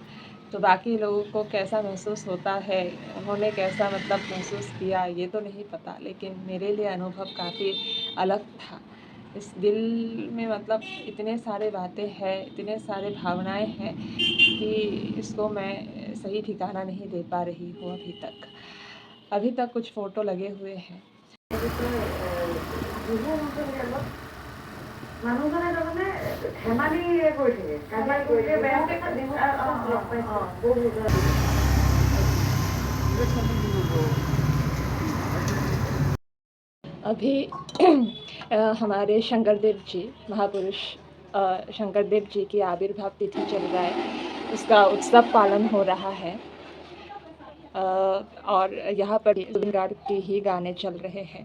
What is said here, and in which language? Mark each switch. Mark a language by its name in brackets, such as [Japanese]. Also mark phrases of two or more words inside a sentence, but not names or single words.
[Hindi] तो बाकी लोगों को कैसा महसूस होता है, उन्होंने कैसा मतलब महसूस किया ये तो नहीं पता, लेकिन मेरे लिए अनुभव काफ़ी अलग था। इस दिल में मतलब इतने सारे बातें हैं, इतने सारे भावनाएं हैं कि इसको मैं सही ठिकाना नहीं दे पा रही हूँ अभी तक कुछ फ़ोटो लगे हुए हैं। [Assamese] মানুহজনে তাৰমানে ধেমালি কৰি থাকে কাজিয়া কৰিলে বেয়াকে লগ [Hindi] अभी हमारे शंकरदेव जी महापुरुष शंकरदेव जी की आविर्भाव तिथि चल रहा है, उसका उत्सव पालन हो रहा है और यहाँ पर जुबिन गार्ग के ही गाने चल रहे हैं।